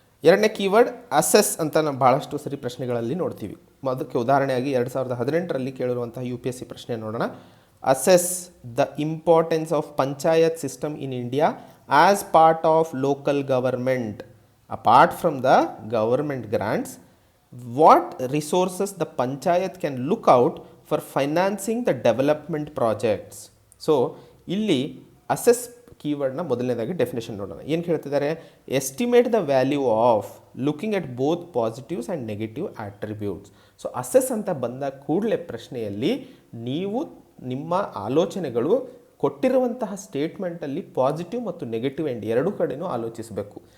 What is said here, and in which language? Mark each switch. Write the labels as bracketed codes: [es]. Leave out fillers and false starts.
[kn] ಎರಡನೇ keyword assess ಅಂತ ನಾವು ಭಾಳಷ್ಟು ಸರಿ ಪ್ರಶ್ನೆಗಳಲ್ಲಿ ನೋಡ್ತೀವಿ. ಅದಕ್ಕೆ ಉದಾಹರಣೆಯಾಗಿ 2018ರಲ್ಲಿ ಕೇಳಿರುವಂತಹ UPSC ಪ್ರಶ್ನೆ ನೋಡೋಣ. [en] Assess the importance of panchayat system in India as part of local government apart from the government grants. What resources the panchayat can look out for financing the development projects. [kn] So ಇಲ್ಲಿ assess ಕೀವರ್ಡ್ನ ಮೊದಲನೇದಾಗಿ definition ನೋಡೋಣ. ಏನು ಕೇಳ್ತಿದ್ದಾರೆ, [en] Estimate the value of looking at both positives and negative attributes. [kn] So assess ಅಂತ ಬಂದ ಕೂಡಲೇ ಪ್ರಶ್ನೆಯಲ್ಲಿ ನೀವು ನಿಮ್ಮ ಆಲೋಚನೆಗಳು ಕೊಟ್ಟಿರುವಂತಹ ಸ್ಟೇಟ್ಮೆಂಟಲ್ಲಿ ಪಾಸಿಟಿವ್ ಮತ್ತು ನೆಗೆಟಿವ್ ಎಂಡ್ ಎರಡೂ ಕಡೆನೂ ಆಲೋಚಿಸಬೇಕು.